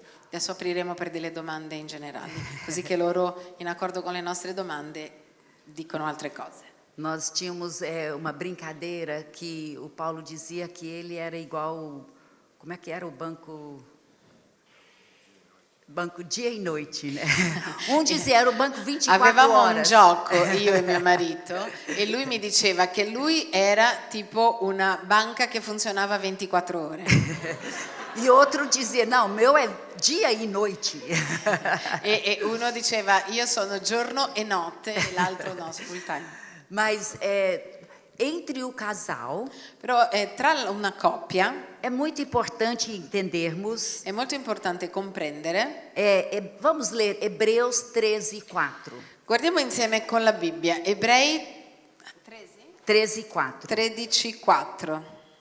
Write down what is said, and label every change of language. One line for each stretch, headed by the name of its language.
Italian: Adesso apriremo per delle domande in generale, così che loro, in accordo con le nostre domande, dicono altre cose.
Portuguese: nós tínhamos uma brincadeira que o Paulo dizia que ele era igual, como é que era o banco dia e noite, né? Dizia era o banco 24
Italian: Avevamo un
Portuguese: horas.
Italian: gioco, io e mio marito, e lui mi diceva che lui era tipo una banca che funzionava 24 ore.
Portuguese: E outro dizia, não, meu é dia e noite.
Italian: E uno diceva io sono giorno e notte e l'altro no,
English: full time.
Portuguese: Mas entre o casal,
Italian: Però tra una coppia
Portuguese: é muito importante entendermos.
Italian: è molto importante comprendere.
Portuguese: Vamos ler Hebreus 13:4.
Italian: Guardiamo insieme con la Bibbia, Ebrei 13:4. 13:4.